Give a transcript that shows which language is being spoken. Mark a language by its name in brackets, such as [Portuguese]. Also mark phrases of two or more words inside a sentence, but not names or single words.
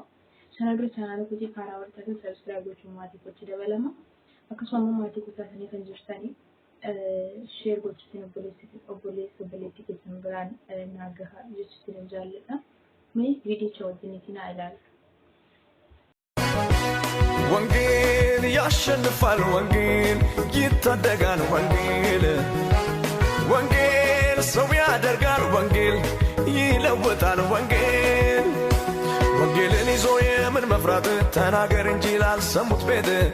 [Oromo] Sana dura chanaala kootii karaa warqaatiin subscribe gochuun maatii kootti dabalama. Akkasuma maatii kutaatanii kan jirtanii share gochuutiin obboleettii keessan biraan naagaha jechuutiin jaalladha. Mee viidiyocha wajjiniitiin haa ilaalu. [Amharic] ወንጌል ያሸንፋል ወንጌል ይታደጋል ወንጌል ወንጌል ሰው ያደርጋል ወንጌል ይለውጣል ወንጌል ወንጌልን ይዞ የምን መፍራት ተናገር እንጂ ላልሰሙት ቤት